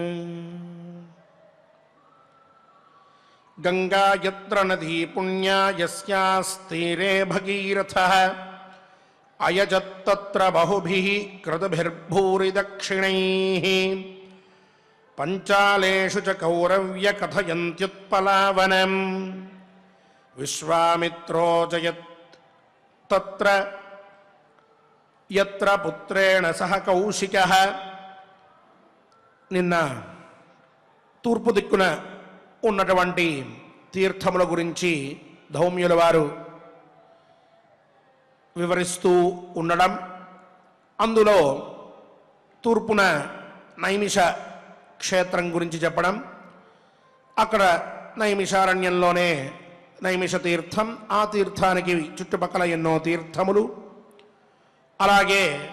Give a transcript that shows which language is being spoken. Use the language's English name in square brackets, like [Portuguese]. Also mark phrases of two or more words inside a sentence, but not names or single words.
[Sanskrit] गंगा यत्र नदी पुण्या यस्यास्तीरे भगीरथः अयजत्तत्र बहुभिः कृतभिर्भूरि दक्षिणैः पंचालेषु च कौरव्य कथयन्त्युत्पलावनम् विश्वामित्रो जयत् तत्र यत्र पुत्रेण सह कौशिकः। [Telugu] నిన్న తూర్పు దిక్కున ఉన్నటువంటి తీర్థముల గురించి ధౌమ్యుల వారు వివరిస్తూ ఉండడం, అందులో తూర్పున నైమిష క్షేత్రం గురించి చెప్పడం, అక్కడ నైమిషారణ్యంలోనే నైమిష తీర్థం, ఆ తీర్థానికి చుట్టుపక్కల ఎన్నో తీర్థములు, అలాగే